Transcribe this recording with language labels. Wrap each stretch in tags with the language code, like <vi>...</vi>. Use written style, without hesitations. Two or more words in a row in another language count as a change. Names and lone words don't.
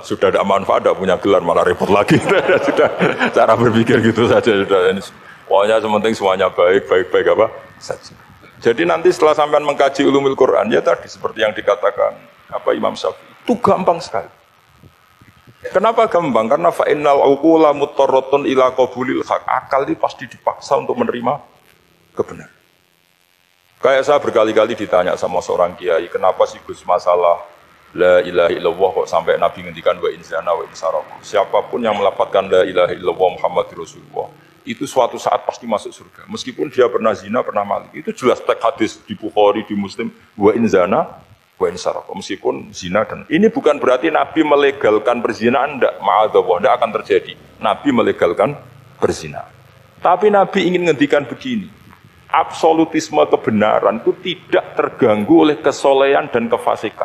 <id>Sudah ada manfaat, tidak punya gelar malah repot lagi. Sudah cara berpikir gitu saja. Sudah. Pokoknya sementing semuanya baik apa saja. Jadi nanti setelah sampean mengkaji</id> <ar>ulumul Quran</ar> <id>ya tadi seperti yang dikatakan apa Imam Syafi'i itu gampang sekali. Kenapa gampang? Karena</id> <ar>fa'innal uqula mutarratun ila qabulil haq.</ar> <id>Akal ini pasti dipaksa untuk menerima kebenaran. Kayak saya berkali-kali ditanya sama seorang kiai, kenapa sih Gus masalah</id> <ar>la ilaha illallah</ar> <id>kok sampai Nabi ngendikan</id> <ar>wa inzana wa insaraqa.</ar> <id>Siapapun yang melafadzkan</id> <ar>la ilaha illallah Muhammadur Rasulullah</ar> <id>itu suatu saat pasti masuk surga. Meskipun dia pernah zina, pernah maling. Itu jelas teks hadis di Bukhari, di Muslim,</id> <ar>wa inzana wa insaraqa.</ar> <id>Meskipun zina dan ini bukan berarti Nabi melegalkan perzinahan, enggak, ma'adzallah, enggak akan terjadi. Nabi melegalkan perzinahan. Tapi Nabi ingin ngendikan begini. Absolutisme kebenaran itu tidak terganggu oleh kesolehan dan kefasikan.</id>